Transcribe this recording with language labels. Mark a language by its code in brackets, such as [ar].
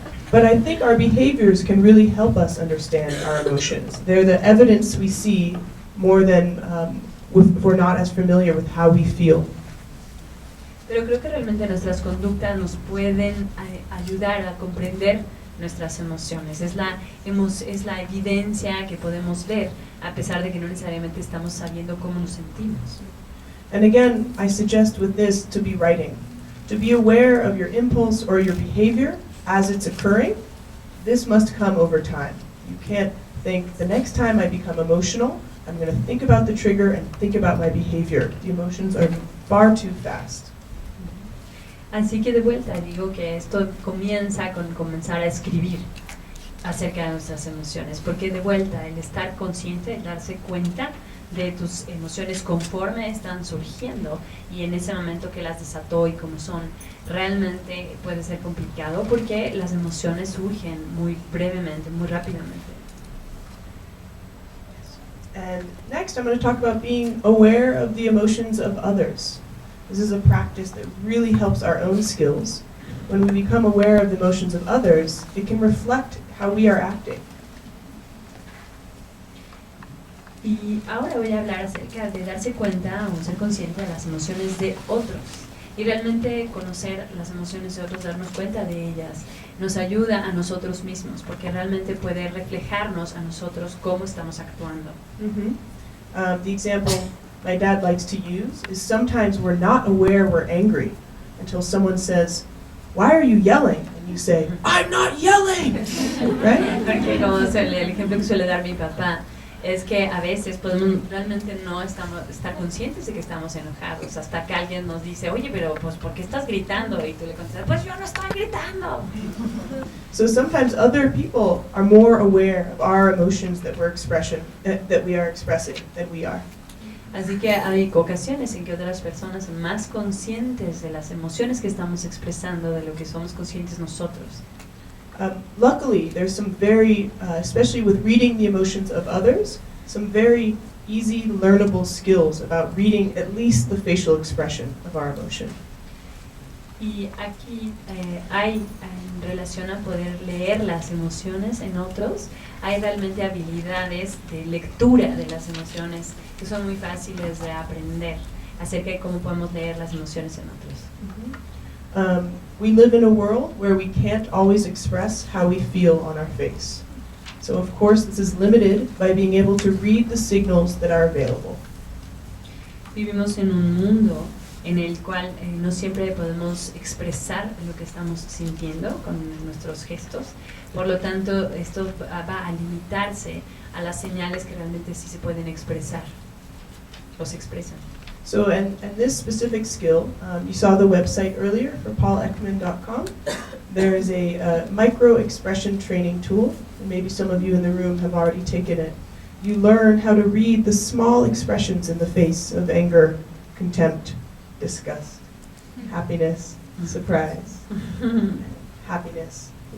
[en] But I think our behaviors can really help us understand our emotions. They're the evidence we see more than if we're not as familiar with how we feel. [es] Pero creo que realmente nuestras conductas nos pueden ayudar a comprender nuestras emociones. Es la evidencia que podemos ver, a pesar de que no necesariamente estamos sabiendo cómo nos sentimos. [en] And again, I suggest with this to be writing. To be aware of your impulse or your behavior as it's occurring. This must come over time. You can't think, the next time I become emotional, I'm going to think about the trigger and think about my behavior. The emotions are far too fast. [es] Así que de vuelta digo que esto comienza con comenzar a escribir acerca de nuestras emociones, porque de vuelta el estar consciente, el darse cuenta de tus emociones conforme están surgiendo y en ese momento que las desató y como son, realmente puede ser complicado porque las emociones surgen muy brevemente, muy rápidamente. [en] And next I'm going to talk about being aware of the emotions of others. This is a practice that really helps our own skills. When we become aware of the emotions of others, it can reflect how we are acting. [es] Y ahora voy a hablar acerca de darse cuenta o ser consciente de las emociones de otros. Y realmente conocer las emociones de otros, darnos cuenta de ellas, nos ayuda a nosotros mismos, porque realmente puede reflejarnos a nosotros cómo estamos actuando. [en] The example my dad likes to use is sometimes we're not aware we're angry until someone says, "Why are you yelling?" And you say, "I'm not yelling!" Right? [es] Porque como el ejemplo que suele dar mi papá, es que a veces podemos realmente no estar conscientes de que estamos enojados hasta que alguien nos dice, oye, pero pues ¿por qué estás gritando? Y tú le contestas, pues yo no estoy gritando. [en] So sometimes other people are more aware of our emotions that we are expressing than we are. [es] Así que hay ocasiones en que otras personas son más conscientes de las emociones que estamos expresando de lo que somos conscientes nosotros. [en] Luckily, there's some very, especially with reading the emotions of others, some very easy, learnable skills about reading at least the facial expression of our emotion. [es] Y aquí hay, en relación a poder leer las emociones en otros, hay realmente habilidades de lectura de las emociones que son muy fáciles de aprender acerca de cómo podemos leer las emociones en otros. [en] We live in a world where we can't always express how we feel on our face. So of course this is limited by being able to read the signals that are available. [es] Vivimos en un mundo en el cual no siempre podemos expresar lo que estamos sintiendo con nuestros gestos. Por lo tanto, esto va a limitarse a las señales que realmente sí se pueden expresar o se expresan. [en] So, and this specific skill, you saw the website earlier for paulekman.com. There is a micro expression training tool, and maybe some of you in the room have already taken it. You learn how to read the small expressions in the face of anger, contempt, disgust, happiness, surprise, happiness.